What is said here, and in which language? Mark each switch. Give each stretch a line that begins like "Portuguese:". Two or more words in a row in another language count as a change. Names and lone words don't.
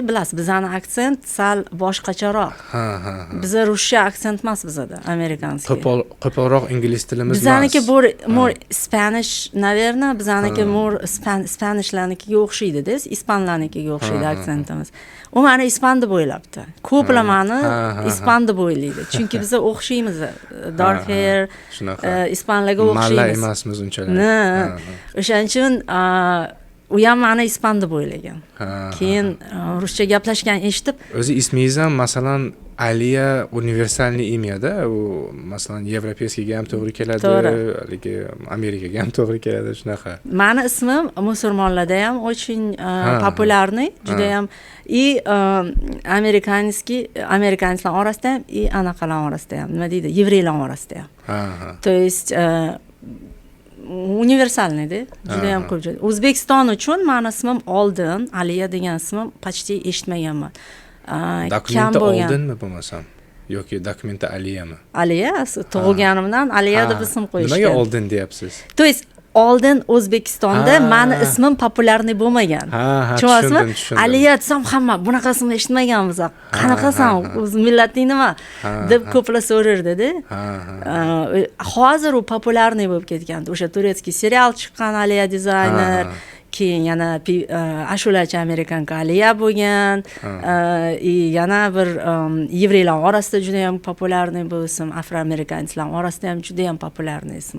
Uzbek: Bilasiz, bizani aksent sal boshqacharoq. Bizda ruscha aksent emas bizda, amerikanskiy. Qo'polroq ingliz tilimiz emas. Bizaniki
English: more Spanish,
Uzbek: naверное, bizaniki
English: more Spanishlarnikiga
Uzbek: o'xshaydi-da, ispanlarnikiga o'xshaydi aksentimiz. U meni ispan deb o'ylabdi. Ko'plar meni ispan deb o'ylaydi. Chunki biz o'xshaymiz.
English: Dark hair,
Uzbek: ispanlarga o'xshaymiz. Malla emasmiz unchalik. O'shaning uchun u ham meni ispan deb o'ylagan. Keyin ruscha gaplashgan eshitib, o'zi ismingiz ham masalan Aliya
Russian: универсальный имя,
Uzbek: u masalan Yevropeyskiga ham to'g'ri keladi, yoki Amerikaga ham to'g'ri keladi, shunaqa. Meni ismim musulmonlarda ham
Russian: очень популярный,
Uzbek: juda ham amerikansklar orasida ham, anaqalar orasida ham, nima deydi, yevreylar orasida ham.
Russian: То есть универсальный,
Uzbek: juda ham ko'p joyda. O'zbekiston uchun meni ismim oldin, Aliya degan ismim почти eshitmaganman. Dokumenti oldinmi bo'lmasam yoki dokumenti Aliyami? Aliya, tug'ilganimdan Aliya deb ism qo'yishgan. Nimaga oldin deyapsiz?
Russian: То есть
Uzbek: oldin O'zbekistonda meni ismim populyarniy bo'lmagan. Tushunasizmi? Aliya desam hamma bunaqa ismni eshitmaganmiz. Qanaqasan? O'z millating nima? deb ko'plar so'rardi-da. Hozir u populyarniy bo'lib ketgan. O'sha
Russian: турецкий сериал
Uzbek: chiqqan Aliya dizayner. Keyin yana ashulachi amerikanka Aliya bo'lgan, yana bir yevreylar orasida juda ham populyarniy bu ism, afroamerikanslar orasida ham juda ham populyarniy ism.